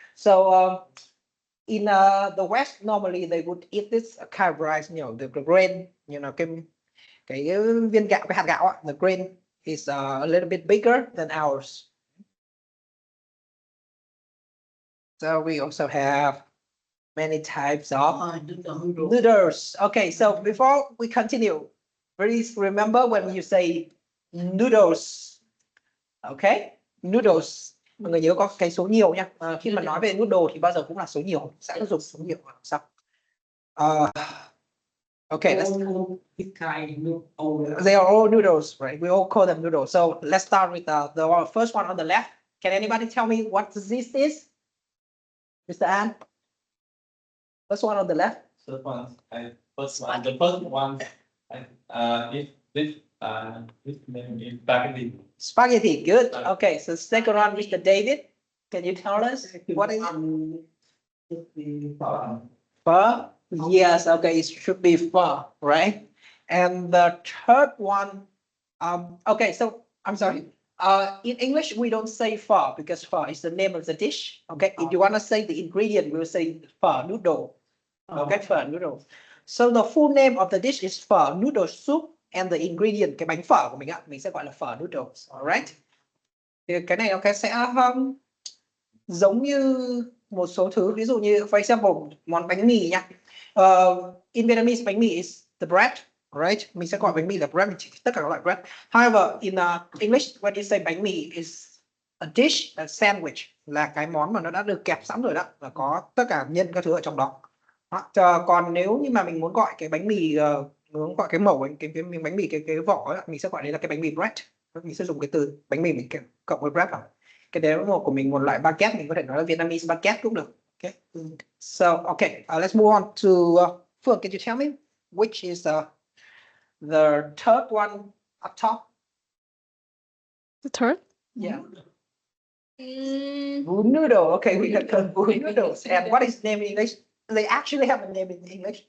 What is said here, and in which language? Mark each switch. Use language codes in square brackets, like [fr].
[en] So in the West, normally they would eat this kind of rice, the grain, [vi] cái viên gạo, cái hạt gạo, [en] the grain is a little bit bigger than ours. So we also have many types of noodles. Okay, so before we continue, please remember when you say noodles. Okay, noodles. [vi] Mọi người nhớ có cái số nhiều nha. Khi mà nói về noodle thì bao giờ cũng là số nhiều, sẽ dùng số nhiều. Sao? [en] Okay, they are all noodles, right? We all call them noodles. So let's start with the first one on the left. Can anybody tell me what this is? Mr. An? First one on the left. The first one, is this name is spaghetti. Spaghetti, good. Okay, so second one, Mr. David. Can you tell us what is it? Pho? Yes, okay, it should be pho, right? And the third one, okay, so I'm sorry. In English, we don't say pho because pho is the name of the dish. Okay, if you want to say the ingredient, we'll say pho noodle. Okay, pho noodle. So the full name of the dish is pho noodle soup, and the ingredient, [vi] cái bánh phở của mình ạ, mình sẽ gọi là [en] phở noodles, alright? [vi] Thì cái này nó sẽ giống như một số thứ, ví dụ như [en] for example [vi] món bánh mì nha. [en] In Vietnamese, bánh mì is the bread, right? [vi] Mình sẽ gọi bánh mì là bread, tất cả các loại bread. [en] However, in English, when you say bánh mì is a dish, a sandwich, [vi] là cái món mà nó đã được kẹp sẵn rồi đó, và có tất cả nhân các thứ ở trong đó. Còn nếu như mà mình muốn gọi cái bánh mì, muốn gọi cái mẩu cái bánh mì cái vỏ ấy, mình sẽ gọi đấy là cái bánh mì bread. Mình sẽ dùng cái từ bánh mì mình cộng với bread vào. Cái đấy một của mình một loại baguette, mình có thể nói là Vietnamese baguette cũng được. [en] Okay. So okay, let's move on to Phương. Can you tell me which is the third one up top? The third? Yeah. Bún noodle. Okay, we got bún noodles. And what is the name in English? They actually have a name in English.